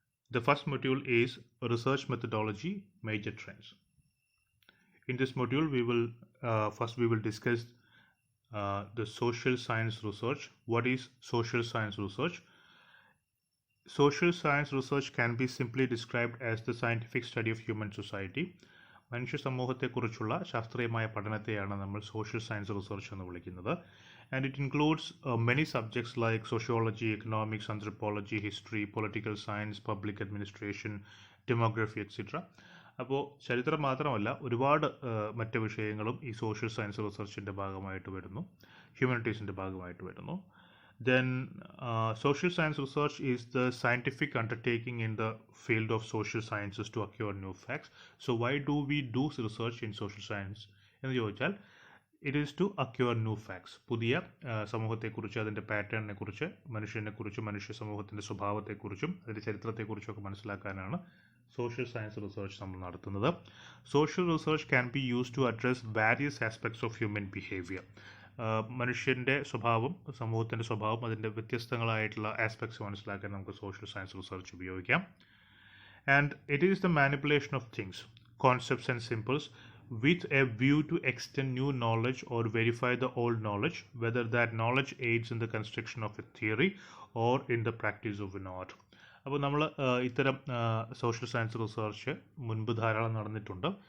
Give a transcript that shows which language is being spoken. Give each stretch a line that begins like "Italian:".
English: The first module is Research Methodology, Major Trends. In this module we will discuss the social science research. What is social science research? Social science research can be simply described as the scientific study of human society.
Malayalam: മനുഷ്യ സമൂഹത്തെക്കുറിച്ചുള്ള ശാസ്ത്രീയമായ പഠനത്തെയാണ് നമ്മൾ social science research എന്ന് വിളിക്കുന്നത്.
English: And it includes many subjects like sociology, economics, anthropology, history, political science, public administration, demography etcetera.
Malayalam: അപ്പോൾ ചരിത്രം മാത്രമല്ല ഒരുപാട് മറ്റ് വിഷയങ്ങളും ഈ സോഷ്യൽ സയൻസ് റിസർച്ചിൻ്റെ ഭാഗമായിട്ട് വരുന്നു, ഹ്യൂമാനിറ്റീസിൻ്റെ ഭാഗമായിട്ട് വരുന്നു.
English: Then social science research is the scientific undertaking in the field of social sciences to acquire new facts. So why do we do research in social science?
Malayalam: എന്ന് ചോദിച്ചാൽ
English: it is to acquire new facts.
Malayalam: പുതിയ സമൂഹത്തെക്കുറിച്ച്, അതിൻ്റെ പാറ്റേണിനെ കുറിച്ച്, മനുഷ്യനെക്കുറിച്ചും മനുഷ്യ സമൂഹത്തിൻ്റെ സ്വഭാവത്തെക്കുറിച്ചും അതിൻ്റെ ചരിത്രത്തെക്കുറിച്ചും ഒക്കെ മനസ്സിലാക്കാനാണ് social science research നമ്മൾ നടത്തുന്നത്.
English: Social research can be use to address various aspects of human behaviour.
Malayalam: മനുഷ്യൻ്റെ സ്വഭാവം, സമൂഹത്തിൻ്റെ സ്വഭാവം, അതിൻ്റെ വ്യത്യസ്തങ്ങളായിട്ടുള്ള ആസ്പെക്ട്സ് മനസ്സിലാക്കാൻ നമുക്ക് സോഷ്യൽ സയൻസ് റിസർച്ച് ഉപയോഗിക്കാം.
English: And it is the manipulation of things, concepts and symbols with a view to extend new knowledge or verify the old knowledge, whether that knowledge aids in the construction of a theory or in the practice of an art.
Malayalam: അപ്പോൾ നമ്മൾ ഇത്തരം social science research മുൻപ് ധാരാളം നടന്നിട്ടുണ്ട്.